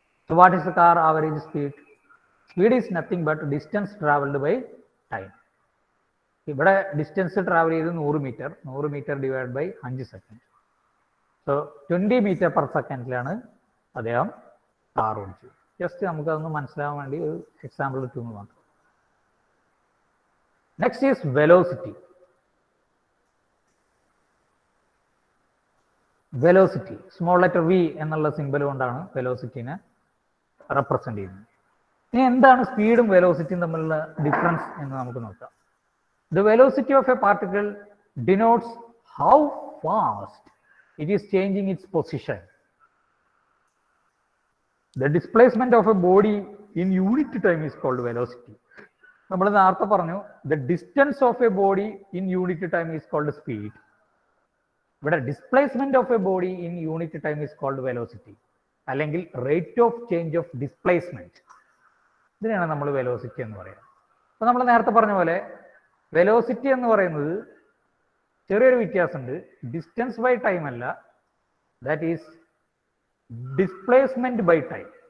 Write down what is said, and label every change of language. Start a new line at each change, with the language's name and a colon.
English: So what is the car average speed? Speed is nothing but distance traveled by time.
Malayalam: ഇവിടെ distance travel ചെയ്ത് 100 metre divide by 5 second. So 20 metre per സെക്കൻഡിലാണ് അദ്ദേഹം car ഓടിച്ചത്. Just നമുക്കതൊന്ന് മനസ്സിലാവാൻ വേണ്ടി ഒരു example കിട്ടുമെന്ന് മാത്രം.
English: Next is velocity.
Malayalam: Velocity small letter V എന്നുള്ള സിമ്പൽ കൊണ്ടാണ് വെലോസിറ്റിനെ റെപ്രസെന്റ് ചെയ്യുന്നത്. ഇനി എന്താണ് സ്പീഡും വെലോസിറ്റിയും തമ്മിലുള്ള ഡിഫറൻസ് എന്ന് നമുക്ക് നോക്കാം.
English: The velocity of a particle denotes how fast it is changing its position. The displacement of a body in unit time is called velocity.
Malayalam: നമ്മൾ നേരത്തെ പറഞ്ഞു
English: the distance of a body in unit time is called speed. ഇവിടെ displacement of a body in unit time is called velocity, അല്ലെങ്കിൽ rate of change of displacement.
Malayalam: ഇതിനാണ് നമ്മൾ velocity എന്ന് പറയുന്നത്. അപ്പോൾ നമ്മൾ നേരത്തെ പറഞ്ഞ പോലെ വെലോസിറ്റി എന്ന് പറയുന്നത് ചെറിയൊരു വ്യത്യാസമുണ്ട്.
English: Distance by time അല്ല, that is displacement by time.